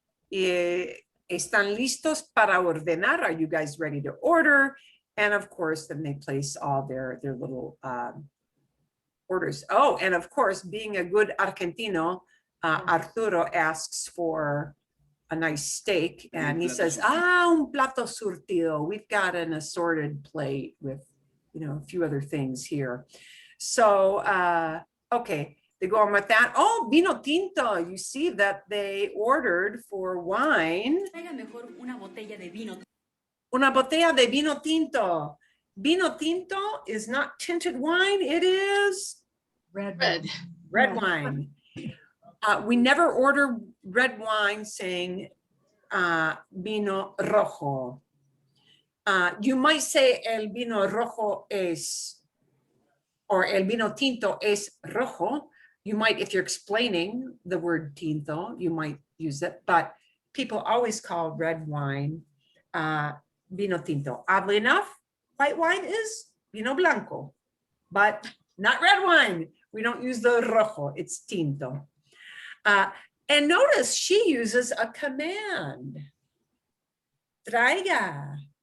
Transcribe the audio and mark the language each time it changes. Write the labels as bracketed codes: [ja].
[es] Están listos para ordenar? [en] Are you guys ready to order? And of course, then they place all their little orders. Oh, and of course, being a good Argentino, Arturo asks for a nice steak and he says, [es] un plato surtido. [en] We've got an assorted plate with, you know, a few other things here. So, okay. They go on with that. Oh, vino tinto. You see that they ordered for wine. [es] Traiga mejor una botella de vino. Una botella de vino tinto. [en] Vino tinto is not tinted wine. It is Red. red wine. We never order red wine saying vino rojo. You might say [es] el vino rojo es, [en] or [es] el vino tinto es rojo. [en] You might, if you're explaining the word tinto, you might use it, but people always call red wine vino tinto. Oddly enough, white wine is vino blanco, but not red wine. We don't use the rojo, it's tinto. And notice she uses a command. Traiga.